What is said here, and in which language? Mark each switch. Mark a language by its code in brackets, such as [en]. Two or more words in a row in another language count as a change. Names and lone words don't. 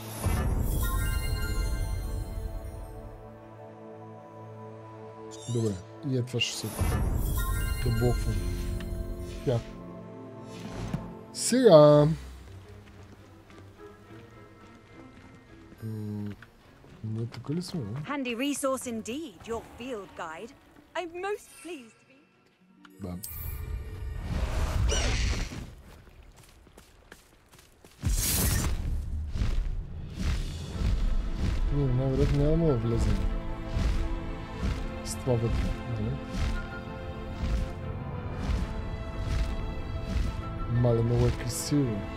[bg] Добре, и това ще се да блоквам. Тя. Сега. Не, тук ли сме? [en] Handy resource indeed, your field guide. I'm most pleased to be. [bg] Да. Най-вероятно няма да влезем с това вътре, нали? Мале, много е красиво.